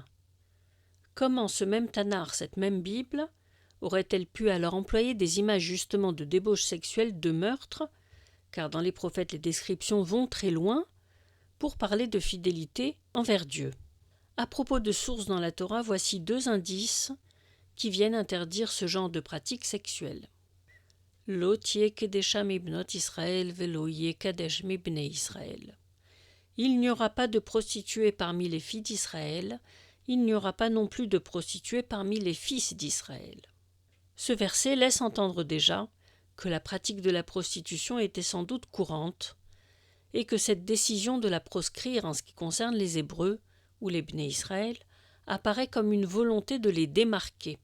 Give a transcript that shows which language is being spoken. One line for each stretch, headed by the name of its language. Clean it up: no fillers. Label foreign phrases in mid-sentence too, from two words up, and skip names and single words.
French: Comment ce même Tanar, cette même Bible, aurait-elle pu alors employer des images justement de débauche sexuelle, de meurtre, car dans les prophètes les descriptions vont très loin, pour parler de fidélité envers Dieu? À propos de sources dans la Torah, voici 2 indices qui viennent interdire ce genre de pratique sexuelle.
Hebrew: לא תהיה קדשה מבנות ישראל ולא יהיה קדש מבני ישראל.
French: Il n'y aura pas de prostituées parmi les filles d'Israël, il n'y aura pas non plus de prostituées parmi les fils d'Israël. Ce verset laisse entendre déjà que la pratique de la prostitution était sans doute courante et que cette décision de la proscrire en ce qui concerne les Hébreux ou les Bnei Israël apparaît comme une volonté de les démarquer.